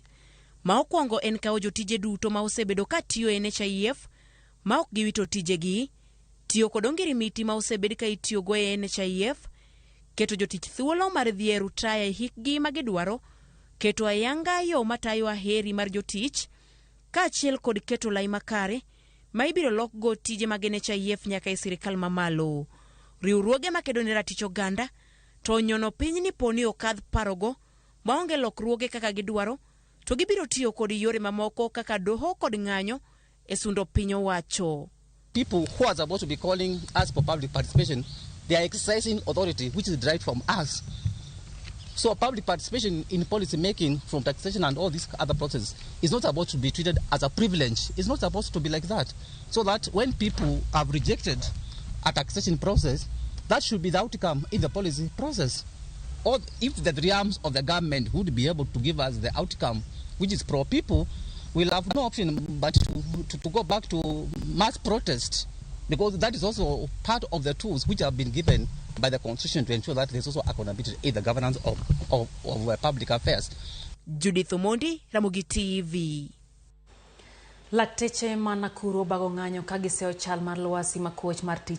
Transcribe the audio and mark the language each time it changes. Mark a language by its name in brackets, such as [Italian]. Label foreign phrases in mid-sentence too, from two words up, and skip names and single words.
[Luo (Kenya and Tanzania)] Ma okwongo en kawo jotije duto ma osebedo ka tiyo e NHIF ma ok giwito tijegi, tiyo kod ongirimiti ma osebed ka itiyo go e NHIF, keto jotich thuolo mar dhi e rutaya e hikgi ma gidwaro, keto ayanga yo matayo aheri mar jotich, kaachiel kod keto lai makare ma ibiro lok go tije mag NHIF nyaka e sirikal mamalo. Riwruoge makedo ne ratich oganda to nyono piny ni poni okadh parogo maonge lokruoge kaka gidwaro, to gibiro tiyo kod yore mamoko kaka doho kod ng'anyo e sundo piny owacho. [English] People who are supposed to be calling us for public participation, they are exercising authority which is derived from us. So public participation in policy making from taxation and all these other processes is not supposed to be treated as a privilege. It's not supposed to be like that. So that when people have rejected a taxation process, that should be the outcome in the policy process. Or if the realms of the government would be able to give us the outcome which is pro-people, we'll have no option but to go back to mass protest, because that is also part of the tools which have been given by the Constitution to ensure that there's also accountability in the governance of public affairs. Judith Omondi, Ramogi TV. [Luo (Kenya and Tanzania)] Lakteche ma Nakuru bago ng'anyo ka giseyo chal mar lwasi ma koch mar tich